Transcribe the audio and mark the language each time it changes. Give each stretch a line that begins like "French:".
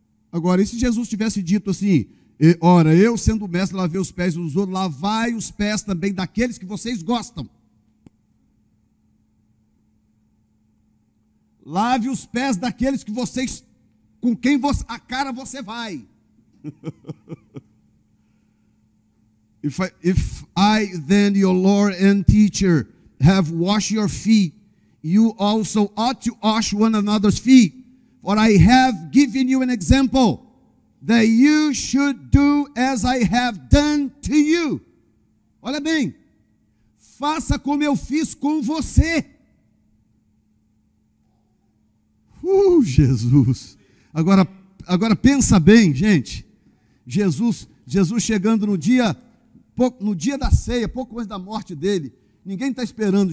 Portuguese: Agora, e se Jesus tivesse dito assim... Ora, eu sendo mestre, lavei os pés dos outros, lavai os pés também daqueles que vocês gostam. Lave os pés daqueles que vocês, com quem a cara você vai.
English: If I then, your Lord and teacher, have washed your feet, you also ought to wash one another's feet. For I have given you an example, that you should do as I have done to you.
Portuguese: Olha bem, faça como eu fiz com você. Jesus. Agora pensa bem, gente. Jesus chegando no dia da ceia, pouco antes da morte dele. Ninguém está esperando.